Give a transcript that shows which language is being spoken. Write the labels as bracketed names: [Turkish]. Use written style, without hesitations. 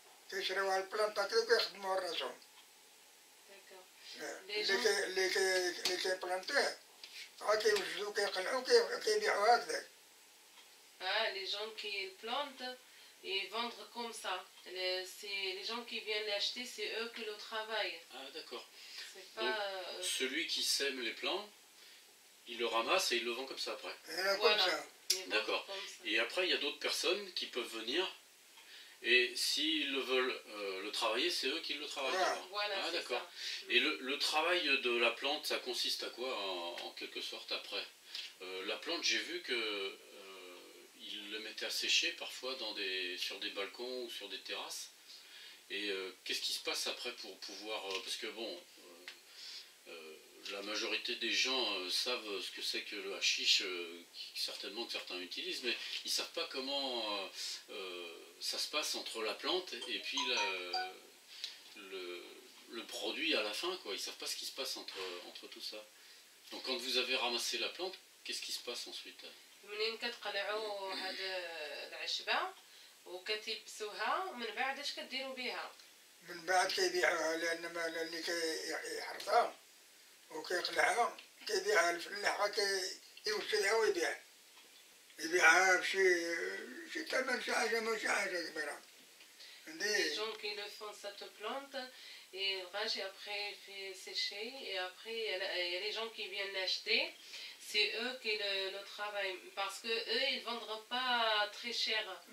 [Arabic] كيشريوها البلانطات وكيخدموها راسهم. اللي كيبلانتيه كيوجدوا كيقلعوا كيبيعوا هكذاك. [French] Les gens qui plantent et vendent comme ça. Les gens qui viennent l'acheter, c'est eux qui le travaillent. Ah d'accord. C'est pas... celui qui sème les plants, il le ramasse et il le vend comme ça après. Voilà. D'accord. Et après, il y a d'autres personnes qui peuvent venir. Et s'ils le veulent le travailler, c'est eux qui le travaillent. Voilà, ah d'accord. Et le travail de la plante, ça consiste à quoi en quelque sorte après? La plante, j'ai vu que ils le mettaient à sécher parfois sur des balcons ou sur des terrasses. Et qu'est-ce qui se passe après pour pouvoir... parce que bon, la majorité des gens savent ce que c'est que le hashish, certainement que certains utilisent, mais ils ne savent pas comment ça se passe entre la plante et puis le produit à la fin, quoi. Ils ne savent pas ce qui se passe entre tout ça. Donc quand vous avez ramassé la plante, qu'est-ce qui se passe ensuite? [Arabic] منين كتقلعوا هاد العشبة وكتيبسوها من بعد اش كديروا بها؟ من بعد كيبيعوها لان اللي كيحرثها وكيقلعها كيبيعها الفلاح كيوصلها ويبيعها بشي ثمن شي حاجه ماشي حاجه كبيره. [French] Les gens qui le font cette plante et rachent et après il fait sécher et après il y a les gens qui viennent l'acheter. C'est eux qui le travaillent parce que eux ils vendront pas très cher.